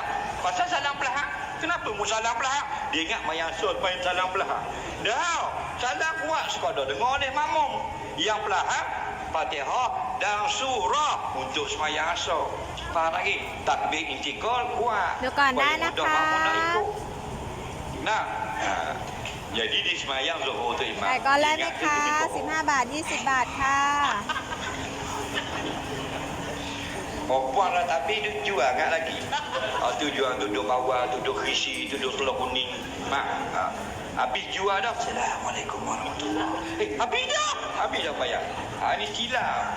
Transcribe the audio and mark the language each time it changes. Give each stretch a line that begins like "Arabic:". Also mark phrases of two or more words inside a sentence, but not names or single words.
Malay: Pasal salam perlahan. Kenapa mu salam perlahan? Dia ingat mayang sul main salam perlahan. Dah, salam kuat sekadar dengar oleh makmum. Yang perlahan, Fatihah dan surah untuk semayang asar. Faham lagi? Takbir intikal kuat.
Thai: ดูก่อนได้นะคะ
Malay: Nah, jadi di semayang zuhur tu imam.
Thai: ไก่กอแรกไหมคะ15 บาท 20 บาทค่ะ
Malay: Perempuan lah tapi dia jual agak lagi. Tu jual duduk bawah, duduk khisi, duduk telur kuning. Habis jual dah.
Arabic: Assalamualaikum warahmatullahi.
Malay: Habis dah bayar. Ini silap.